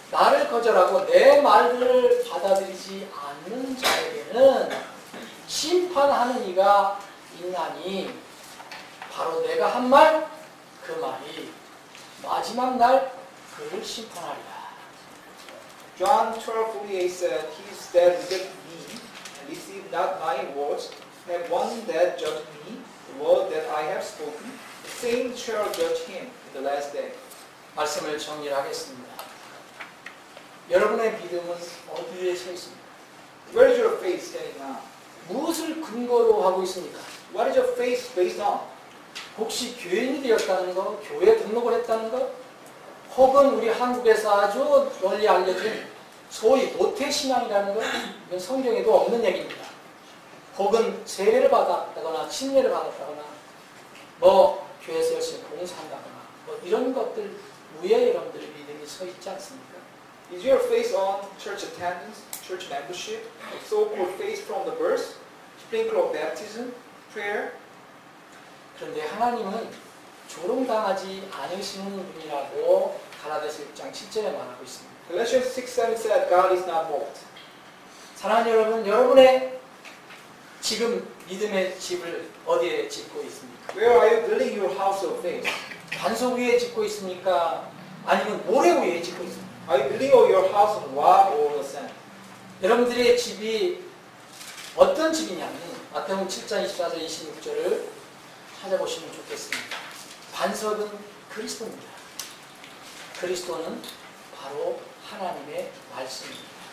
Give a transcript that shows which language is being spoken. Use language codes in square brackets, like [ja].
[ko] 나를 거절하고 내 말을 받아들이지 않는 자에게는 심판하는 이가 있나니 바로 내가 한 말 그 말이 마지막 날 그를 심판하리라. [en] John 12:48 said, He that rejected me and received not my words, have one that judged me, the word that I have spoken, the same shall judge him in the last day. [ko] 말씀을 정리하겠습니다. 여러분의 믿음은 어디에 서 있습니까? [en] Where is your faith standing now? [ko] 무엇을 근거로 하고 있습니까? [en] What is your faith based on? [ko] 혹시 교인이 되었다는 거, 교회 등록을 했다는 거, 혹은 우리 한국에서 아주 널리 알려진 소위 모태신앙이라는 것, 이건 성경에도 없는 얘기입니다. 혹은 세례를 받았다거나 침례를 받았다거나 뭐 교회에서 열심히 봉사한다거나 뭐 이런 것들 위에 여러분들의 믿음이 서 있지 않습니까? [en] Is your faith on church attendance, church membership, so-called faith from the birth, sprinkle of baptism, prayer? [ko] 그런데 하나님은 조롱당하지 않으시는 분이라고 갈라디아서 6장 7절에 말하고 있습니다. [en] Galatians 6:7 said, God is not mocked. [ko] 사랑하는 여러분, 여러분의 지금 믿음의 집을 어디에 짓고 있습니까? [en] Where are you building your house of faith? [ko] 반석 위에 짓고 있습니까? 아니면 모래 위에 짓고 있습니까? [en] Are you building your house on rock or the sand? [ko] 여러분들의 집이 어떤 집이냐면 마태복음 7장 24절 26절을 찾아보시면 좋겠습니다. 반석은 그리스도입니다. 그리스도는 바로 하나님의 말씀입니다.